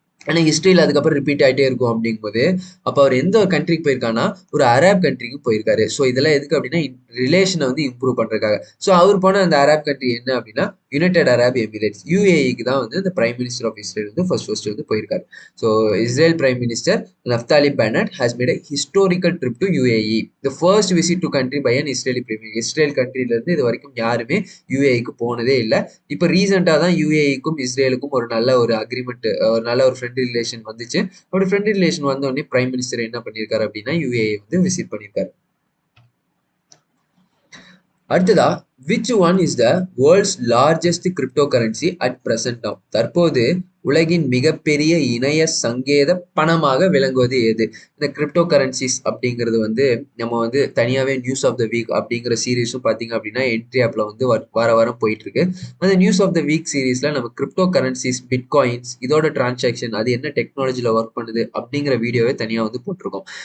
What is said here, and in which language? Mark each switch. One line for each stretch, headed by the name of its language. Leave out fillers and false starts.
Tamil: ஏன்னா ஹிஸ்ட்ரியில் அதுக்கப்புறம் ரிப்பீட் ஆகிட்டே இருக்கும் அப்படிங்கும்போது அப்போ அவர் எந்த ஒரு கண்ட்ரிக்கு போயிருக்காங்கன்னா ஒரு அரேப் கண்ட்ரிக்கு போயிருக்காரு. ஸோ இதெல்லாம் எதுக்கு அப்படின்னா ரிலேஷனை வந்து இம்ப்ரூவ் பண்ணுறதுக்காக. ஸோ அவர் போன அந்த அரேப் கண்ட்ரி என்ன அப்படின்னா யுனைடெட் அரப் எமிரேட்ஸ், யூஏஇக்கு தான் வந்து இந்த பிரைம் மினிஸ்டர் ஆஃப் இஸ்ரேல் வந்து ஃபர்ஸ்ட் வந்து போயிருக்காரு.
English: So Israel prime minister Naftali Bennett has made a historical trip to UAE, the first visit to country by an Israeli premier.
Tamil: Israel கண்ட்ரிலேருந்து இது வரைக்கும் யாருமே யூஏஇக்கு போனதே இல்லை. இப்போ ரீசெண்டாக தான் யூஏஇக்கும் இஸ்ரேலுக்கும் ஒரு நல்ல ஒரு அக்ரிமெண்ட், ஒரு நல்ல ஒரு ஃப்ரெண்ட் ரிலேஷன் வந்துச்சு. அப்படி ஃப்ரெண்ட் ரிலேஷன் வந்தோடனே பிரைம் மினிஸ்டர் என்ன பண்ணியிருக்காரு அப்படின்னா யூஏஇ வந்து விசிட் பண்ணியிருக்காரு. அடுத்ததா,
English: which one is the world's largest cryptocurrency at present now?
Tamil: தற்போது உலகின் மிகப்பெரிய இணைய சங்கேத பணமாக விளங்குவது எது? இந்த கிரிப்டோ கரன்சிஸ் அப்படிங்கிறது வந்து நம்ம வந்து தனியாகவே நியூஸ் ஆஃப் த வீக் அப்படிங்கிற சீரீஸும் பார்த்தீங்க அப்படின்னா என்ட்ரி ஆப்ல வந்து வாரம் போயிட்டு இருக்கு. அந்த நியூஸ் ஆஃப் த வீக் சீரீஸ்ல நம்ம கிரிப்டோ கரன்சிஸ், பிட்காயின்ஸ் இதோட டிரான்சாக்ஷன் அது என்ன டெக்னாலஜியில் ஒர்க் பண்ணுது அப்படிங்கிற வீடியோவே தனியாக வந்து போட்டிருக்கோம்.